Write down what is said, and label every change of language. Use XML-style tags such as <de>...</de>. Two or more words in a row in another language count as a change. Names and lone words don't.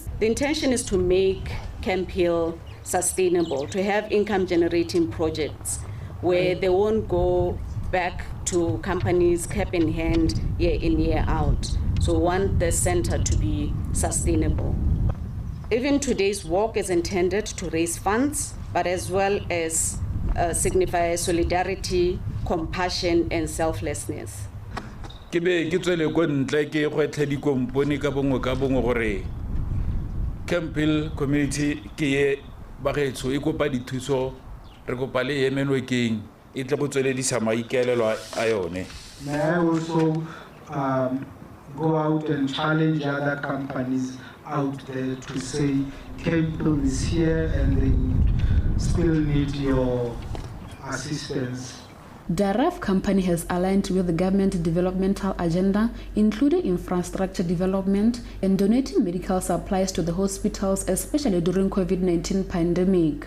<en>The intention is to make Camp Hill sustainable, to have income-generating projects where they won't go back to companies cap in hand year in, year out. So we want the center to be sustainable. Even today's walk is intended to raise funds, but as well as signify solidarity, compassion, and selflessness.</en> <tn>Ke be ke tswele go ntle ke gwetlhe dikompone ka bongwe gore Camp Hill community ke ye bagetso e kopa dithuso re kopa le yemenwekeng e tle go tsweledisa maikaelelo a yone.</tn> <en>May I also go out and challenge other companies out there to say Camp Hill is here and they would still need your assistance. DIRAF company has aligned with the government developmental agenda, including infrastructure development and donating medical supplies to the hospitals, especially during COVID-19 pandemic.</en>